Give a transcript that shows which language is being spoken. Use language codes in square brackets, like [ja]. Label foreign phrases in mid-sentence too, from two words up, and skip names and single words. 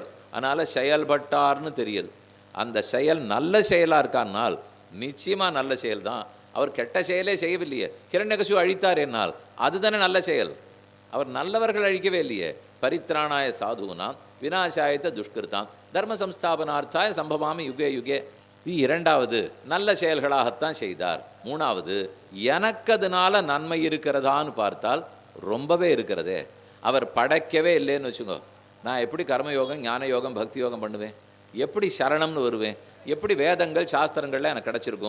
[ta] அதனால் செயல்பட்டார்னு தெரியுது. அந்த செயல் நல்ல செயலாக இருக்கானால் நிச்சயமாக நல்ல செயல் தான். அவர் கெட்ட செயலே செய்யவில்லையே, ஹிரண்யகசிபு அழித்தார் என்னால் அதுதானே நல்ல செயல். அவர் நல்லவர்கள் அழிக்கவே இல்லையே. [sa] परित्राणाय साधूनां विनाशायत्त दुष्कृतां धर्म संस्थापनार्थाय संभवामि युगे युगे. [ta] இது இரண்டாவது, நல்ல செயல்களாகத்தான் செய்தார். மூணாவது, எனக்கு அதனால நன்மை இருக்கிறதான்னு பார்த்தால் ரொம்பவே இருக்கிறதே. அவர் படைக்கவே இல்லைன்னு வச்சுக்கோ, நான் எப்படி கர்மயோகம் ஞான யோகம் பக்தி யோகம் பண்ணுவேன்? எப்படி சரணம்னு வருவேன்? எப்படி வேதங்கள் சாஸ்திரங்கள்லாம் எனக்கு கிடச்சிருக்கும்?